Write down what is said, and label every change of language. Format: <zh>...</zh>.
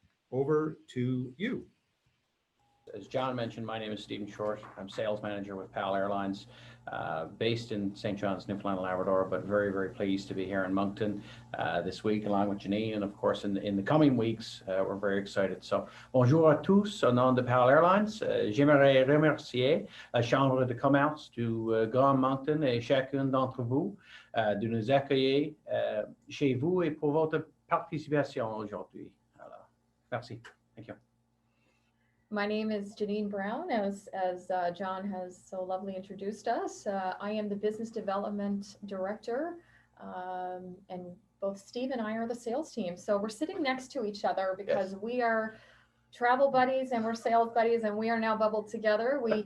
<en>Over to you. As John mentioned, my name is Stephen Short. I'm sales manager with PAL Airlines, based in St. John's, Newfoundland and Labrador, but very, very pleased to be here in Moncton this week, along with Janine. And of course, in the coming weeks, we're very excited.</en> <fr>So, bonjour à tous, au nom de PAL Airlines. J'aimerais remercier la Chambre de commerce du Grand Moncton et chacun d'entre vous de nous accueillir chez vous et pour votre participation aujourd'hui. Alors, merci.</fr> <en>Thank you. My name is Janine Brown, as John has so lovely introduced us. I am the Business Development Director, and both Steve and I are the sales team. So we're sitting next to each other because yes, we are travel buddies and we're sales buddies and we are now bubbled together.</en>